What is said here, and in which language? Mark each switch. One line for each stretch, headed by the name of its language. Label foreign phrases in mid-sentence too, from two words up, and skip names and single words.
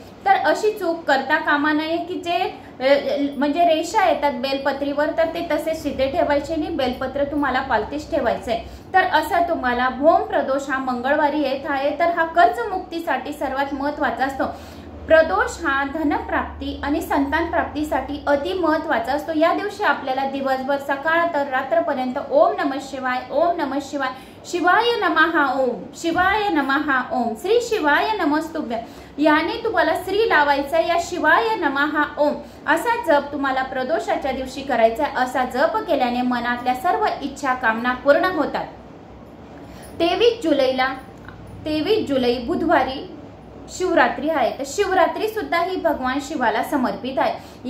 Marathi: तर अशी चूक करता कामा नये की जे म्हणजे रेषा येतात बेलपत्रीवर तर ते तसे सीधे ठेवायचे नाही, बेलपत्र तुम्हाला पालथीच ठेवायचे। तर असा तुम्हाला भौमप्रदोष हा मंगळवारी येत आहे। तर हा कर्जमुक्तीसाठी सर्वात महत्त्वाचा असतो। प्रदोष हा धनप्राप्ती आणि संतान प्राप्तीसाठी अति महत्त्वाचा असतो। या दिवशी आपल्याला दिवसभर सकाळ तर रात्रपर्यंत
Sanskrit: ओम नमः शिवाय, ओम नमः शिवाय, शिवाय नमः ओम, शिवाय नमः ओम, श्री शिवाय नमस्तुभ्यं
Marathi: याने तुम्हाला श्री लावायचा, या
Sanskrit: शिवाय नमः ओम
Marathi: असा जप तुम्हाला प्रदोषाच्या दिवशी करायचा। असा जप केल्याने मनातल्या सर्व इच्छा कामना पूर्ण होतात। 23 जुलै बुधवारी शिवरात्री आहे। तर शिवरात्री सुद्धा ही भगवान शिवाला समर्पित आहे।